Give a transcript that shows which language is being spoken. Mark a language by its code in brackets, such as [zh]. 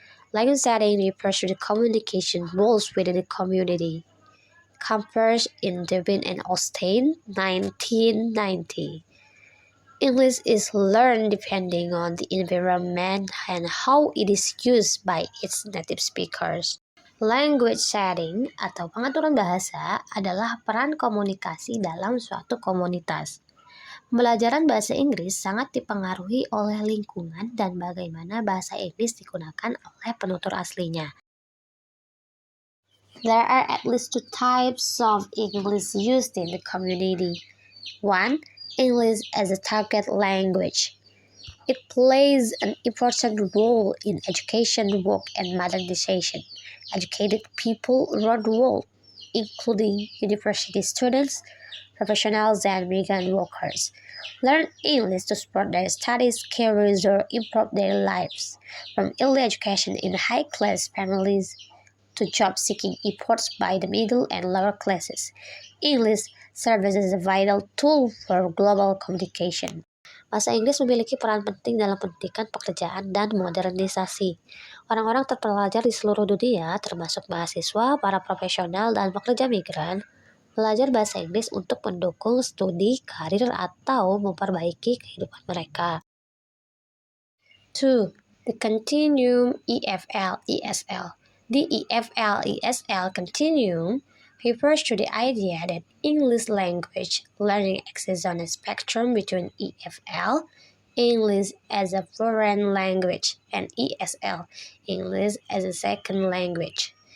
[en] Language setting refers to the communication rules within the community. Compared in Devin and Austin, 1990. English is learned depending on the environment and how it is used by its native speakers. Language setting [id] atau pengaturan bahasa adalah peran komunikasi dalam suatu komunitas. Pembelajaran bahasa Inggris sangat dipengaruhi oleh lingkungan dan bagaimana bahasa Inggris digunakan oleh penutur aslinya. [en] There are at least two types of English used in the community. 1. English as a target language. It plays an important role in education, work, and modernization. Educated people around the world, including university students, professionals, and migrant workers, learn English to support their studies, careers, or improve their lives. From early education in high-class families to job-seeking efforts by the middle and lower classes, English serves as a vital tool for global communication. [id] Bahasa Inggris memiliki peran penting dalam pendidikan, pekerjaan, dan modernisasi. Orang-orang terpelajar di seluruh dunia, termasuk mahasiswa, para profesional, dan pekerja migran, belajar bahasa Inggris untuk mendukung studi, karir, atau memperbaiki kehidupan mereka. [en] 2. The continuum EFL-ESL. The EFL-ESL continuum refers to the idea that English language learning exists on a spectrum between EFL, English as a foreign language, and ESL, English as a second language.